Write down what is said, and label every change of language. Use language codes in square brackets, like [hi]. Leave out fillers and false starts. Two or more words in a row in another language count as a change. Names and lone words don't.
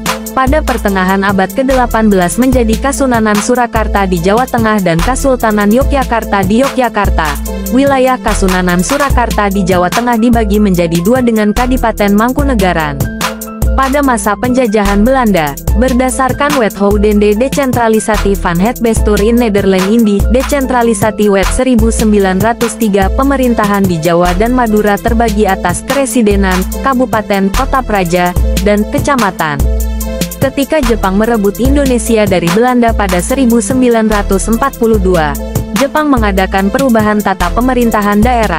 [id] Pada pertengahan abad ke-18 menjadi Kasunanan Surakarta di Jawa Tengah dan Kasultanan Yogyakarta di Yogyakarta. Wilayah Kasunanan Surakarta di Jawa Tengah dibagi menjadi dua dengan Kadipaten Mangkunegaran. Pada masa penjajahan Belanda, berdasarkan Wethoudende Decentralisati van het Bestuur in Nederland Indi, Decentralisati Wet 1903, pemerintahan di Jawa dan Madura terbagi atas keresidenan, kabupaten, kota praja, dan kecamatan. Ketika Jepang merebut Indonesia dari Belanda pada 1942, Jepang mengadakan perubahan tata pemerintahan daerah.